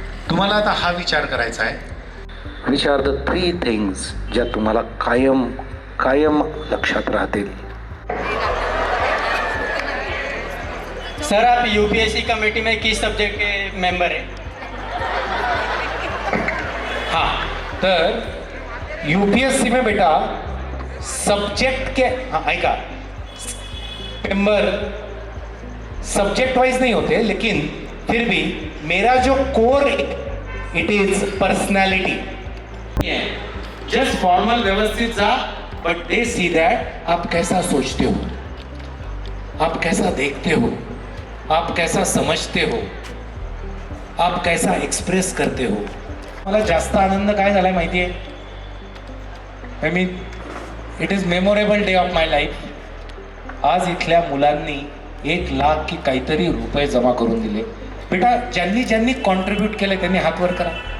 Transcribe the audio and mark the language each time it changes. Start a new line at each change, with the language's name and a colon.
Marathi: तुम्हाला आता हा विचार करायचा आहे,
English: which are the 3 things
Marathi: ज्या तुम्हाला कायम कायम लक्षात राहतील.
Hindi: सर, आप यूपीएससी कमेटी में किस सब्जेक्ट के मेंबर हैं? हाँ, तर यूपीएससी में बेटा सब्जेक्ट के, हाँ ऐका, मेंबर सब्जेक्ट वाइज नहीं होते, लेकिन फिर भी मेरा जो core
English: It is personality.
Hindi: Just formal व्यवस्थित जा,
English: but they see that
Hindi: आप कैसा सोचते हो, आप कैसा देखते हो, आप कैसा समझते हो, आप कैसा एक्सप्रेस करते हो.
Marathi: मला जास्त आनंद काय झालाय माहिती आहे,
English: I mean it is memorable day of my life.
Marathi: आज इथल्या मुलांनी 1 लाख की काहीतरी रुपये जमा करून दिले. बेटा, ज्यांनी ज्यांनी कॉन्ट्रीब्यूट केले त्यांनी हात वर करा.